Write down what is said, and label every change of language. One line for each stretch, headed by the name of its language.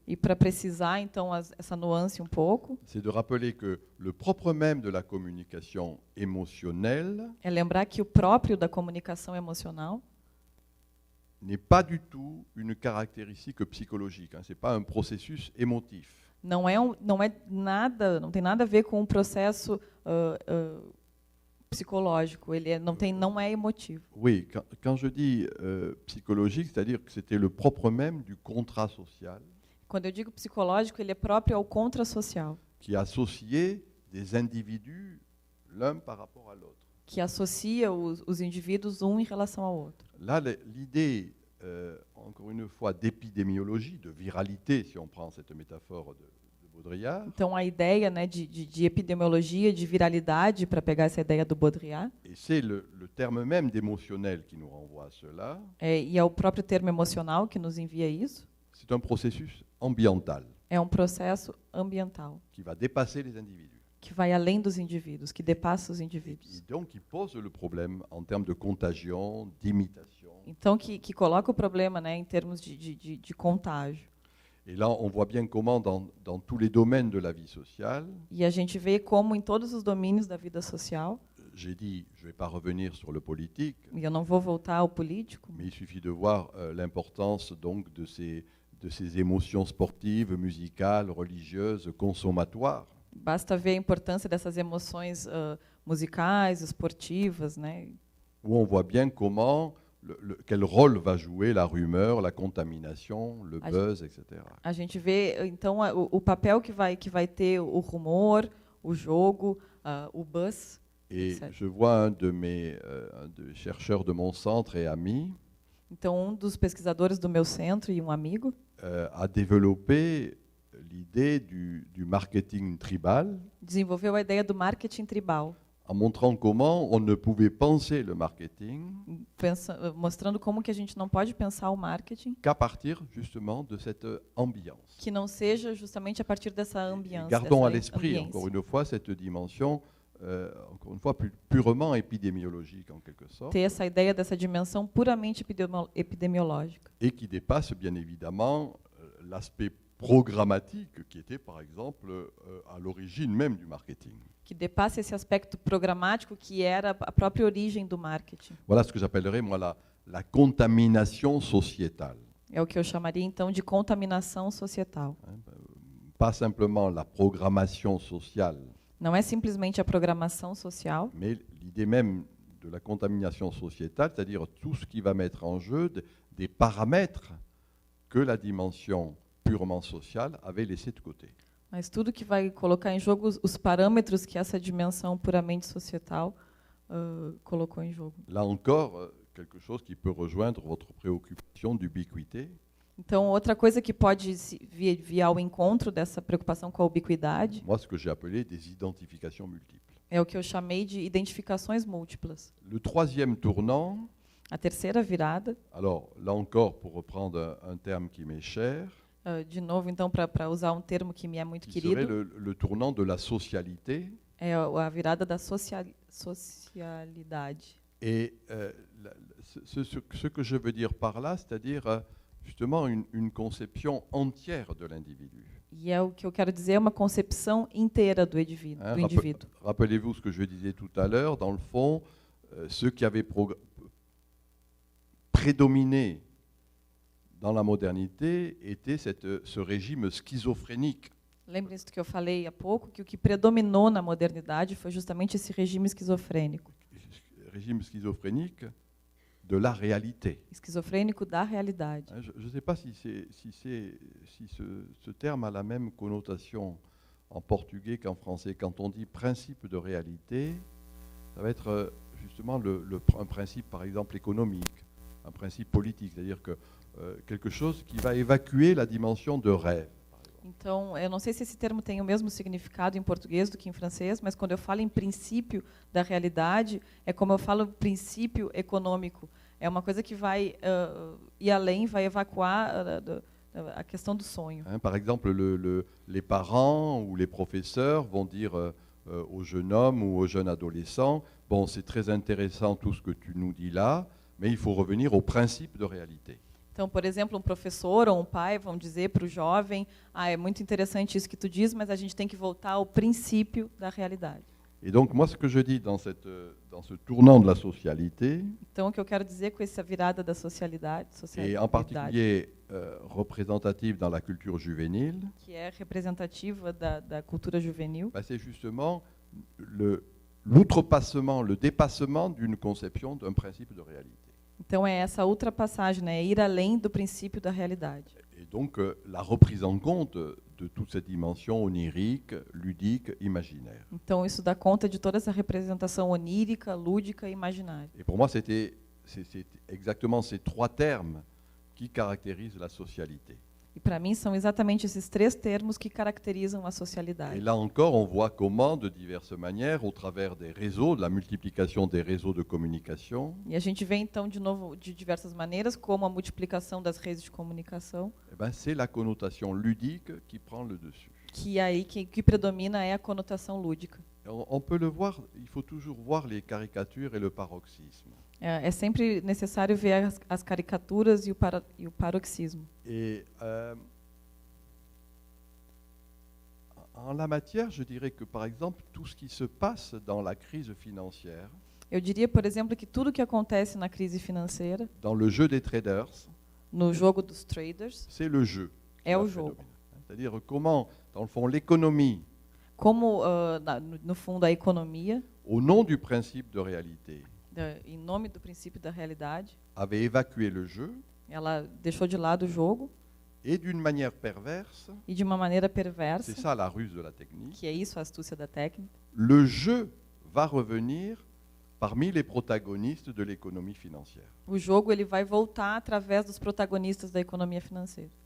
Portuguese: E para precisar, então, essa nuance um pouco,
French: c'est de rappeler que le propre même de la communication émotionnelle
Portuguese: é lembrar que o próprio da comunicação emocional
French: n'est pas du tout une caractéristique psychologique. Ce n'est pas un processus émotif.
Portuguese: não é nada, não tem nada a ver com um processo psicológico. Ele não é emotivo.
French: Oui, quand je dis psychologique, c'est-à-dire que c'était le propre même du contrat social
Portuguese: Quando eu digo psicológico, ele é próprio ao contrassocial,
French: qui associait des individus l'un par rapport à l'autre.
Portuguese: que associa os indivíduos um em relação ao outro.
French: Là, l'idée, encore une fois, d'épidémiologie, de viralité, si on prend cette métaphore de Baudrillard,
Portuguese: Então, a ideia, né, de epidemiologia, de viralidade, para pegar essa ideia do Baudrillard,
French: et c'est le terme même d'émotionnel qui nous renvoie à cela,
Portuguese: e é o próprio termo emocional que nos envia isso,
French: c'est un processus ambiental
Portuguese: é um processo ambiental,
French: qui va dépasser les individus.
Portuguese: que vai além dos indivíduos, que depassa os
French: Et
Portuguese: indivíduos.
French: donc qui pose le problème en termes de contagion, d'imitation.
Portuguese: Então, que coloca o problema, né, em termos de contágio.
French: Et là, on voit bien comment, dans tous les domaines de la vie sociale,
Portuguese: E a gente vê como, em todos os domínios da vida social,
French: j'ai dit, je ne vais pas revenir sur le politique,
Portuguese: e eu não vou voltar ao político,
French: mais il suffit de voir l'importance donc de ces émotions sportives, musicales, religieuses, consommatoires.
Portuguese: basta ver a importância dessas emoções musicais, esportivas, né,
French: Où on voit bien comment, quel rôle va jouer la rumeur, la contamination, le buzz, etc.
Portuguese: A gente vê, então, o papel que vai ter o rumor, o jogo, o buzz.
French: Et Ça- je vois un des chercheurs de mon centre et ami
Portuguese: Então, dos pesquisadores do meu centro e um amigo
French: a développé l'idée du marketing tribal
Portuguese: desenvolveu a ideia do marketing tribal,
French: en montrant comment on ne pouvait penser le marketing
Portuguese: mostrando como que a gente não pode pensar o marketing
French: qu'à partir justement de cette ambiance.
Portuguese: que não seja justamente a partir dessa
French: Et
Portuguese: ambiance.
French: gardons à
Portuguese: dessa
French: l'esprit,
Portuguese: ambiência.
French: encore une fois, cette dimension, encore une fois, purement épidémiologique en quelque sorte,
Portuguese: Ter essa ideia dessa dimensão puramente epidemiológica,
French: et qui dépasse bien évidemment l'aspect programmatique qui était, par exemple, à l'origine même du marketing.
Portuguese: Que depassa esse aspecto programático que era a própria origem do marketing.
French: Voilà ce que j'appellerais, moi, la contamination sociétale.
Portuguese: É o que eu chamaria, então, de contaminação societal.
French: Pas simplement la programmation sociale,
Portuguese: Não é simplesmente a programação social,
French: mais l'idée même de la contamination sociétale, c'est-à-dire tout ce qui va mettre en jeu des paramètres que la dimension purement sociale avait laissés de côté.
Portuguese: mas tudo que vai colocar em jogo os parâmetros que essa dimensão puramente societal colocou em jogo.
French: Là encore, quelque chose qui peut rejoindre votre préoccupation d'ubiquité.
Portuguese: Então, outra coisa que pode vir ao encontro dessa preocupação com a ubiquidade
French: Moi, ce que j'ai appelé des identifications multiples.
Portuguese: é o que eu chamei de identificações múltiplas.
French: Le troisième tournant,
Portuguese: A terceira virada,
French: alors là encore, pour reprendre un terme qui m'est cher,
Portuguese: de novo, então, para usar um termo que me é muito
French: qui serait
Portuguese: querido,
French: le tournant de la socialité.
Portuguese: é a virada da socialidade.
French: Et ce que je veux dire par là, c'est-à-dire justement une conception entière de l'individu.
Portuguese: E é o que eu quero dizer, é uma concepção inteira do indivíduo.
French: Rappelez-vous ce que je disais tout à l'heure, dans le fond, ceux qui avaient prédominé dans la modernité était ce régime schizophrénique.
Portuguese: Lembrem-se do que eu falei há pouco, que o que predominou na modernidade foi justamente esse regime esquizofrênico.
French: Régime schizophrénique de la réalité.
Portuguese: Esquizofrênico da realidade.
French: Je ne sais pas si ce terme a la même connotation en portugais qu'en français. Quand on dit principe de réalité, ça va être justement un principe, par exemple, économique, un principe politique, c'est-à-dire que quelque chose qui va évacuer la dimension de rêve.
Portuguese: Então, eu não sei se esse termo tem o mesmo significado em português do que em francês, mas quando eu falo em princípio da realidade, é como eu falo princípio econômico. É uma coisa que vai ir além, vai evacuar a questão do sonho.
French: Par exemple, les parents ou les professeurs vont dire au jeune homme ou au jeune adolescent, bon, c'est très intéressant tout ce que tu nous dis là, mais il faut revenir au principe de réalité.
Portuguese: Então, por exemplo, um professor ou um pai vão dizer para o jovem, é muito interessante isso que tu diz, mas a gente tem que voltar ao princípio da realidade.
French: Et donc, moi, ce que je dis dans ce tournant de la socialité,
Portuguese: então, o que eu quero dizer com essa virada da socialidade,
French: et en particulier représentative dans la culture juvénile,
Portuguese: que é representativa da cultura juvenil,
French: c'est justement l'outrepassement, le dépassement d'une conception d'un principe de réalité.
Portuguese: Então é essa ultrapassagem, né? Ir além do princípio da realidade.
French: Et donc la reprise en compte de toute cette dimension onirique, ludique, imaginaire.
Portuguese: Então isso dá conta de toda essa representação onírica, lúdica e imaginária.
French: Et pour moi, c'est exactement ces trois termes qui caractérisent la socialité.
Portuguese: E para mim são exatamente esses três termos que caracterizam a socialidade.
French: Et là encore, on voit comment, de diverses manières, au travers des réseaux, de la multiplication des réseaux de communication,
Portuguese: E a gente vê então de novo de diversas maneiras como a multiplicação das redes de comunicação,
French: c'est la connotation ludique qui prend le dessus.
Portuguese: que aí que predomina é a conotação lúdica.
French: On peut le voir, il faut toujours voir les caricatures et le paroxysme.
Portuguese: É sempre necessário ver as caricaturas e o paroxismo.
French: Et en la matière, je dirais que, par exemple, tout ce qui se passe dans la crise financière,
Portuguese: Eu diria, por exemplo, que tudo que acontece na crise financeira,
French: dans le jeu des traders,
Portuguese: no jogo dos traders,
French: c'est le jeu.
Portuguese: É o jogo.
French: C'est-à-dire comment, dans le fond, l'économie,
Portuguese: como no fundo a economia,
French: au nom du principe de réalité,
Portuguese: em nome do princípio da realidade,
French: avait évacué le jeu
Portuguese: ela deixou de lado o jogo
French: et d'une manière perverse,
Portuguese: e de uma maneira perversa,
French: c'est ça la ruse de la technique,
Portuguese: que é isso a astúcia da técnica,
French: le jeu va revenir parmi les protagonistes de l'économie financière.
Portuguese: o jogo ele vai voltar através dos protagonistas da economia financeira.